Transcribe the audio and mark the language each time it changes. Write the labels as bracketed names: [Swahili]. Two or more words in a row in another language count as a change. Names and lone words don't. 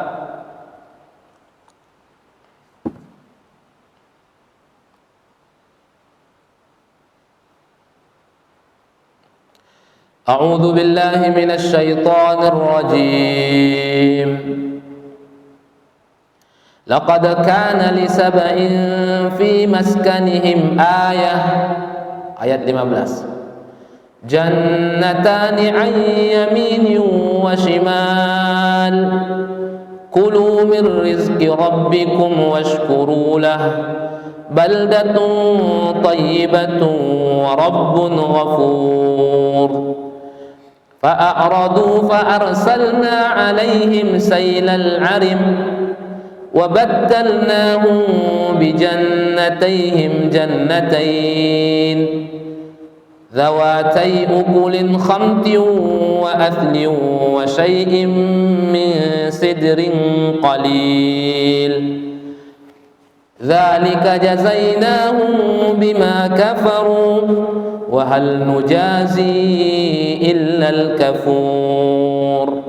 [Arabic] أعوذ بالله من الشيطان الرجيم. لقد كان لسبإ في مسكنهم آية. Ayat 15. جنتان عن يمين وشمال كلوا من رزق ربكم واشكروا له بلدة طيبة ورب غفور. فأعرضوا فأرسلنا عليهم سيل العرم وبدلناهم بجنتيهم جنتين ذواتي أكل خمط وأثل وشيء من سدر قليل ذلك جزيناهم بما كفروا وهل نجازي إلا الكفور